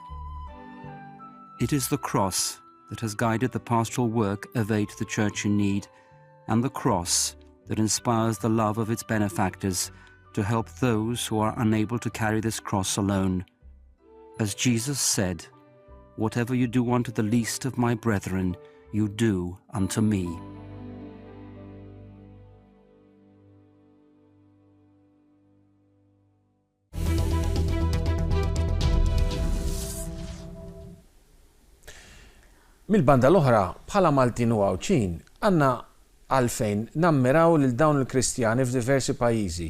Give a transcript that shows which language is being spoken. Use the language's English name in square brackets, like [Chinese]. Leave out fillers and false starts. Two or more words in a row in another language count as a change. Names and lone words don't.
[English] It is the cross that has guided the pastoral work of Aid to the Church in Need, and the cross that inspires the love of its benefactors to help those who are unable to carry this cross alone. As Jesus said, "Whatever you do unto the least of my brethren, you do unto me." [Maltese] Mil-banda l-oħra, bħala Maltin u Għawċin, għanna għalfejn nammiraw lil dawn il-Kristjani f'diversi pajjiżi.